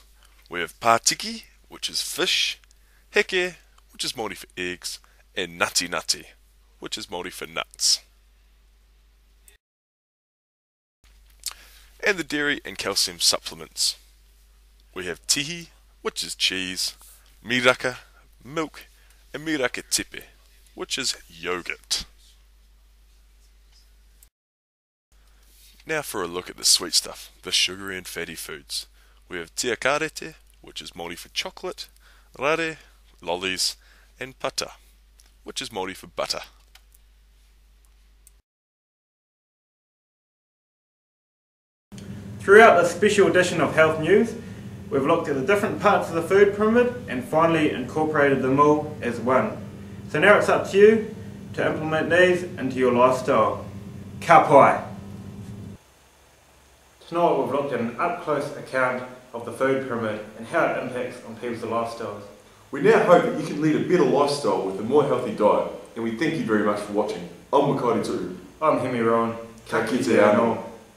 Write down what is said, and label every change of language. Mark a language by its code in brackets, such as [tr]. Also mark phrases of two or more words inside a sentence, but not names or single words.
[en] We have pātiki, which is fish, heke, which is Māori for eggs, and ngati, which is Māori for nuts. And the dairy and calcium supplements. We have tihi, which is cheese, miraka, milk, and [mi] miraka tepe, [en] which is yogurt. Now for a look at the sweet stuff, the sugary and fatty foods. We have [mi] tia karete, [en] which is Māori for chocolate, rare, lollies, and pata, which is Māori for butter. Throughout this special edition of Health News, we've looked at the different parts of the food pyramid and finally incorporated them all as one. So now it's up to you to implement these into your lifestyle. [mi] Ka pai! [en] Tonight we've looked at an up-close account of the food pyramid and how it impacts on people's lifestyles. We now hope that you can lead a better lifestyle with a more healthy diet, and we thank you very much for watching. I'm Makaurī Tū. I'm Hemi Rowan. [mi] Ka kite anō.